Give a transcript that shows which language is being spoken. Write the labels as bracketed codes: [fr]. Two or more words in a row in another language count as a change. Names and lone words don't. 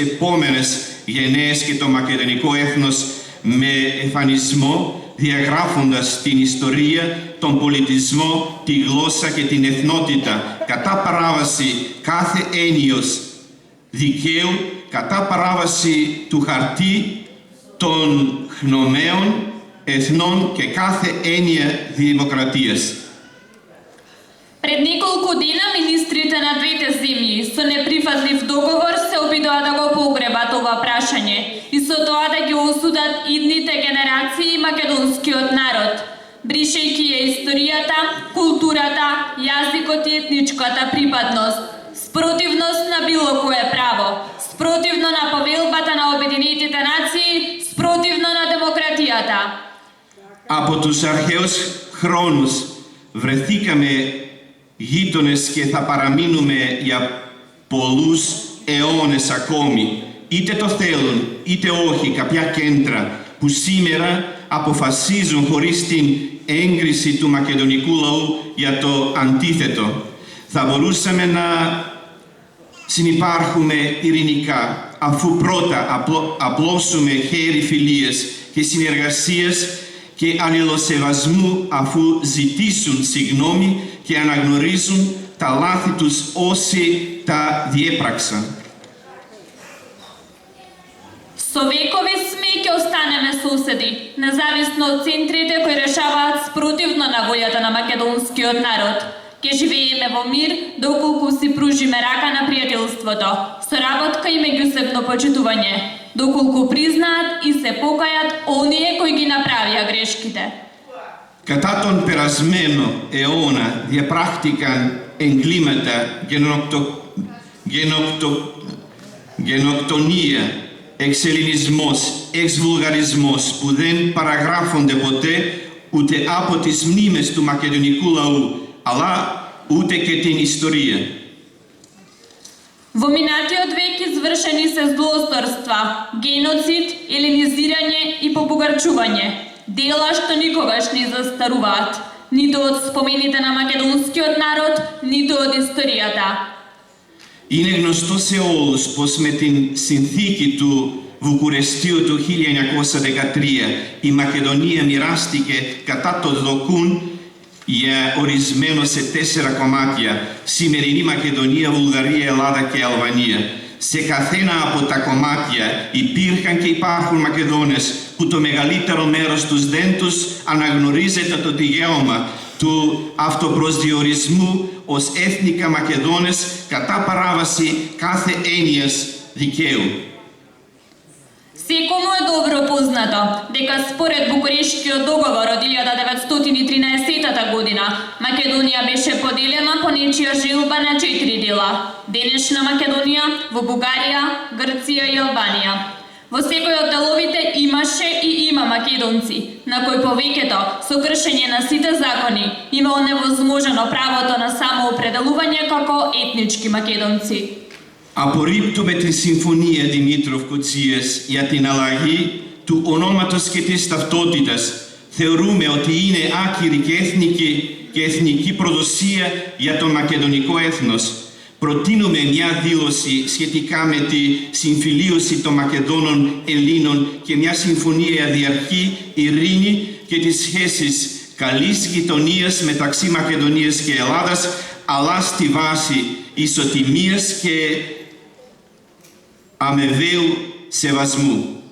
[el] επόμενες γενναίες και το μακεδονικό έθνος με εμφανισμό, διαγράφοντας την ιστορία, τον πολιτισμό, τη γλώσσα και την εθνότητα κατά παράβαση κάθε έννοιος δικαίου, κατά παράβαση του χαρτί των γνωμαίων εθνών και κάθε έννοια δημοκρατίας. [mk] Пред неколку дена министрите на двете земји со неприфатлив договор се обидоа да го погребат ова прашање и со тоа да ги осудат идните генерации македонскиот народ, бришејќи ја историјата, културата, јазикот и етничката припадност, спротивност на било кое право, спротивно на повелбата на Обединетите нации, спротивно на демократијата. [el] Από τους αρχαίους χρόνους βρεθήκαμε γείτονες και θα παραμείνουμε για πολλούς αιώνες ακόμη. Είτε το θέλουν, είτε όχι, κάποια κέντρα που σήμερα αποφασίζουν χωρίς την έγκριση του μακεδονικού λαού για το αντίθετο. Θα μπορούσαμε να συνυπάρχουμε ειρηνικά, αφού πρώτα απλώσουμε χέρι φιλίας και συνεργασίας και αλληλοσεβασμού, αφού ζητήσουν συγγνώμη και αναγνωρίζουν τα λάθη τους όσοι τα διέπραξαν. [mk] Со векови сме и ќе останеме соседи, независно од центрите кои решаваат спротивно на волјата на македонскиот народ. Ке живееме во мир, доколку си пружиме рака на пријателството, соработка и меѓусебно почитување, доколку признаат и се покајат оние кои ги направија грешките. [el] Κατά τον περασμένο αιώνα διαπράχτηκαν εγκλήματα, γενοκτονία, εξελληνισμός, εξβουλγαρισμός που δεν παραγράφονται ποτέ ούτε από τις μνήμες του μακεδονικού λαού, αλλά ούτε και την ιστορία. [mk] Во минатиот век извршени се злосторства, геноцид, еленизирање и побогарчување, дела што никогаш не застаруваат, ниту од спомените на македонскиот народ, ниту од историјата. [el] Είναι γνωστό σε όλους πως με την συνθήκη του Βουκουρεστίου του 1913 η Μακεδονία μοιράστηκε κατά το δοκούν για ορισμένο σε 4 κομμάτια, σημερινή Μακεδονία, Βουλγαρία, Ελλάδα και Αλβανία. Σε καθένα από τα κομμάτια υπήρχαν και υπάρχουν Μακεδόνες που το μεγαλύτερο μέρος τους δεν τους αναγνωρίζεται το δικαίωμα του αυτοπροσδιορισμού ως έθνικα Μακεδόνες κατά παράβαση κάθε έννοιας δικαίου. [mk] Секому е добро познато дека според Букурештскиот договор од 1913 година Македонија беше поделена по нечија желба на 4 дела: денешна Македонија, во Бугарија, Грција и Албанија. Во секој од деловите имаше и има македонци, на кои повеќето со кршење на сите закони има оневозможено правото на самоопределување како етнички македонци. [el] Απορρίπτουμε τη Συμφωνία Δημήτροφ-Κοτσίας για την αλλαγή του ονόματος και της ταυτότητας. Θεωρούμε ότι είναι άκυρη και εθνική προδοσία για το μακεδονικό έθνος. προτείνουμε μια δήλωση σχετικά με τη συμφιλίωση των Μακεδόνων Ελλήνων και μια συμφωνία διαρκή ειρήνη και τις σχέσεις καλής γειτονίας μεταξύ Μακεδονίας και Ελλάδας, αλλά στη βάση ισοτιμίας και αμοιβαίου σεβασμού.